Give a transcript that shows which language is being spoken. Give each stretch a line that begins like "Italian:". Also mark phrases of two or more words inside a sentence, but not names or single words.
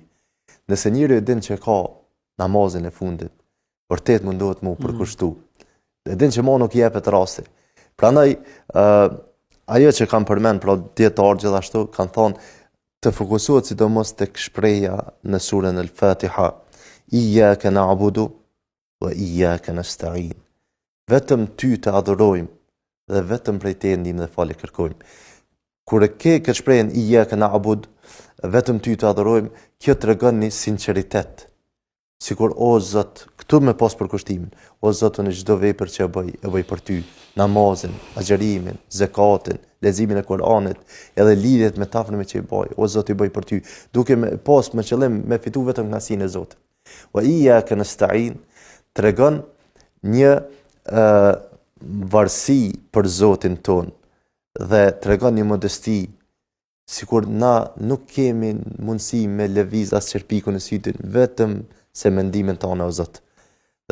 Albanian: Nëse njëri e din që ka namazin e fundit, vërtet mundohet më u përkushtu. E din që më nuk jepet rasti. Prandaj ajo që kam përmend pra dietar gjithashtu kanë thonë të fokusohet sidomos tek shpreha në surën Al-Fatiha:
Arabic: إياك نعبد وإياك نستعين.
Albanian: Vetëm ty të adhurojmë dhe vetëm prej teje ndihmë dhe falje kërkojmë. Kur e ke këtë shprehjen
Arabic: إياك نعبد,
Albanian: vetëm ty të adhurojmë, kjo tregon një sinqeritet. Sikur o Zot, këtu me pas përkushtimin, o Zot, në çdo vepër që e bëj për ty, namazin, agjërimin, zakatin, leximin e Kuranit, edhe lidhjet me tafrën që i bëj, o Zot, i bëj për ty, duke me pas me qëllim me fitu vetëm kënaqësinë e Zotit.
Arabic: وإياك نستعين
Albanian: tregon një varësi për Zotin ton dhe tregon një modesti, sikur na nuk kemi mundësi me lëviz as çerpikun e sytit, vetëm se mendimin tonë o Zot.